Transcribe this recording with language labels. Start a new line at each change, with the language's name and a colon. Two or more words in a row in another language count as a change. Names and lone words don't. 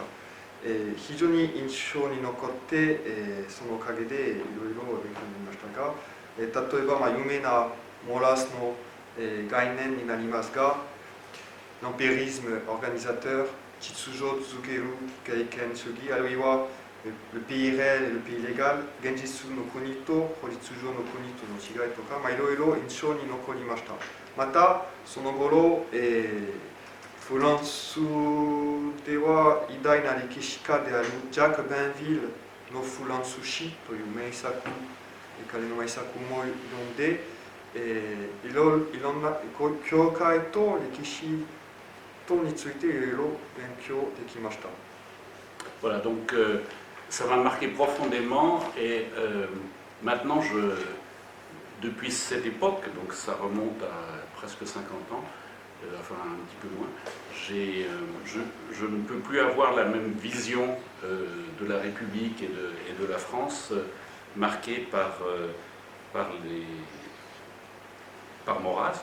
Japanese: 非常に印象に残って、そのおかげでいろいろ勉強になりましたが、例えば有名なモラスの概念になりますが、
French: l'empirisme organisateur、
Japanese: 秩序づける経験主義、あるいは
French: le pays réel et le pays légal、
Japanese: 現実の国と法律上の国との違いとか、いろいろ印象に残りました。またその頃、フランスでは偉大な歴史家であるジャック・バンヴィルのフランス史という名作、彼の名作も読んで、いろんな教会と歴史とについていろいろ勉強できました。
French: Voilà, donc ça m'a marqué profondément et maintenant, depuis cette époque, donc ça remonte à presque 50 ans, enfin un petit peu loin, je ne peux plus avoir la même vision de la République et de la France marquée par Maurras.